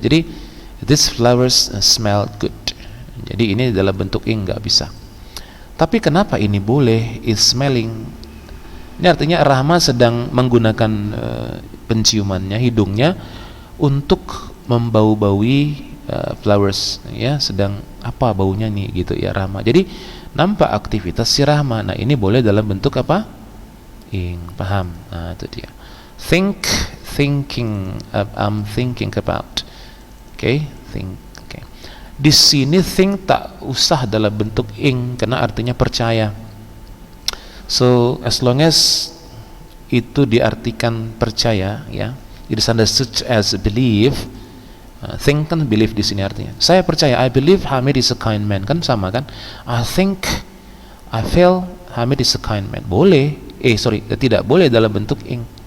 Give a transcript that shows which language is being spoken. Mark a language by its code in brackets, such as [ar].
[en] Jadi these flowers smell good. [id] Jadi ini dalam bentuk ing nggak bisa. Tapi kenapa ini boleh [en] is smelling? [id] Ini artinya Rahma sedang menggunakan penciumannya, hidungnya untuk membau-baui flowers ya, sedang apa baunya nih gitu ya Rahma. Jadi nampak aktivitas si Rahma. Nah, ini boleh dalam bentuk apa? Ing, paham? Nah, itu dia. [en] Thinking, I'm thinking about. Okay, think. Okay. [id] Di sini think tak usah dalam bentuk ing karena artinya percaya. [en] So as long as [id] itu diartikan percaya ya, [en] it is understood as believe. [id] Think kan believe di sini artinya. Saya percaya, [en] I believe Hamid is a kind man, [id] kan sama kan? [en] I think, I feel Hamid is a kind man. [id] Boleh, tidak boleh dalam bentuk ing.